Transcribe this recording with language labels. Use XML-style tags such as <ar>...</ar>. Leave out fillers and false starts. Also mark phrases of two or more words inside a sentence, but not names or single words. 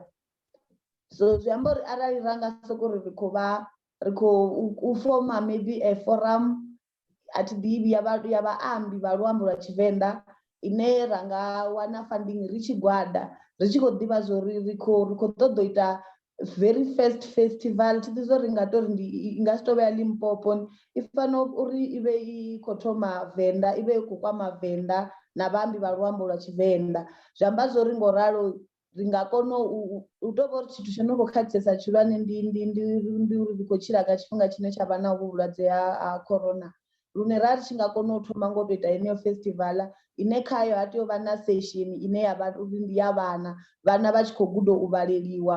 <ve>So zwi amba uri arali ra nga soko ri khou foma</ve> <en>maybe a forum</en> <ve>at ḓivhi ya vhaambi vha luambo lwa Tshivenḓa ine ra nga wana funding ri tshigwada ri tshi khou ḓivha zwori ri khou ṱoḓa u ita</ve> <en>very first festival</en> <ve>thi ḓi ri nga tori i nga si tou vha ya Limpopo, i fanela uri i vhe i khou thoma Venḓa, i vhe i khou kwama Venḓa na vhaambi vha luambo lwa Tshivenḓa. Zwi amba zwori ngo ralo ri nga kona u tou vha uri tshithu tsho no khou khakhisesa tshilwane ndi uri ri khou tshila nga tshifhinga tshine tsha vha na vhulwadze ha corona, lune ra ri tshi nga kona u thoma ngo tou ita heneyo festival ine khayo ha tea u vha na session ine ya vha uri ndi ya vhana vha tshi khou guda u vhaleliwa.</ve>